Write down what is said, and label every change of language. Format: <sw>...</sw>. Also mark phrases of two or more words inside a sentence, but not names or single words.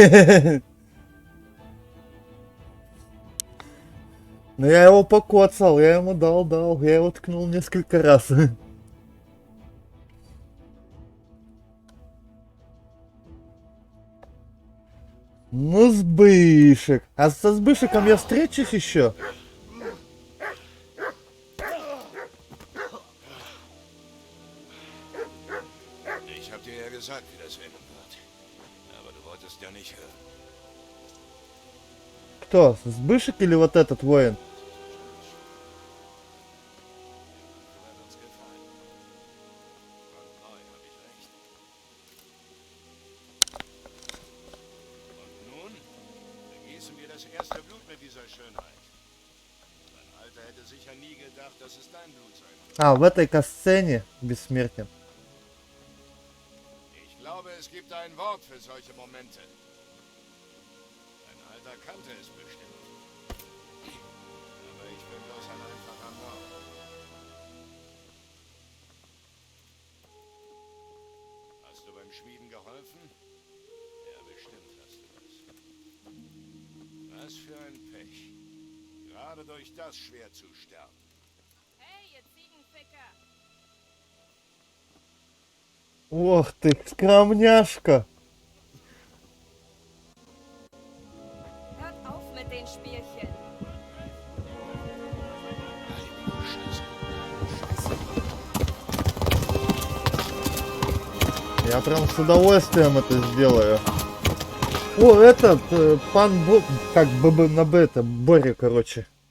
<ru>Ну я его покоцал, я ему дал, я его ткнул несколько раз. Ну, Сбышек. А со Сбышеком я встречусь еще?</ru> <de>Ich hab dir ja gesagt, wie das enden wird. Aber du wolltest ja nicht hören.</de> <ru>Кто? Сбышек или вот этот воин?</ru> <de>Und nun begießen wir das erste Blut mit dieser Schönheit. Dein Alter hätte sicher nie gedacht, dass es dein Blut sein wird.</de> <ru>А, в этой касцене бессмертен.</ru> <de>Ich glaube, es gibt ein Wort für solche Momente. Dein Alter kannte es bestimmt. Aber ich bin bloß ein einfacher Mann. Hast du beim Schmieden geholfen? Ja, bestimmt hast du das. Was für ein Pech. Gerade durch das Schwert zu sterben. Hey, ihr Ziegenficker!</de> <ru>Ох ты, скромняшка.</ru> <de>Hört auf mit den Spielchen.</de> <ru>Я прям с удовольствием это сделаю. О, этот, пан Бо... Как ББ на Б, это Боря, короче.</ru>